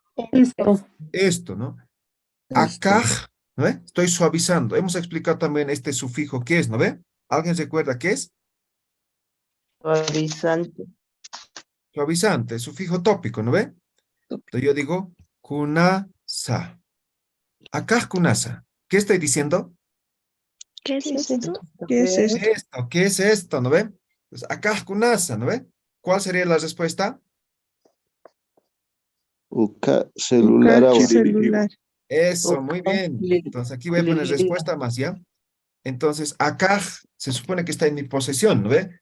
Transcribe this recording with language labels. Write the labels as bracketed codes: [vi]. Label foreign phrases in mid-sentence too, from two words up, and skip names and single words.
[es] Esto, ¿no? Esto. Acá, ¿no ve? Estoy suavizando. Hemos explicado también este sufijo, ¿qué es, no ve? ¿Alguien recuerda qué es? Suavizante. Suavizante, sufijo tópico, ¿no ve? Entonces yo digo, kunasa. Acá, kunasa. ¿Qué estoy diciendo? ¿Qué es esto? ¿Qué es esto? Esto, ¿qué es esto, no ve? Pues acá, kunasa, ¿no ve? ¿Cuál sería la respuesta? [ay] Uka celular agua. [es] Celular. Eso, muy bien. Entonces aquí voy a poner respuesta más, ¿ya? Entonces, acá se supone que está en mi posesión, ¿no ve?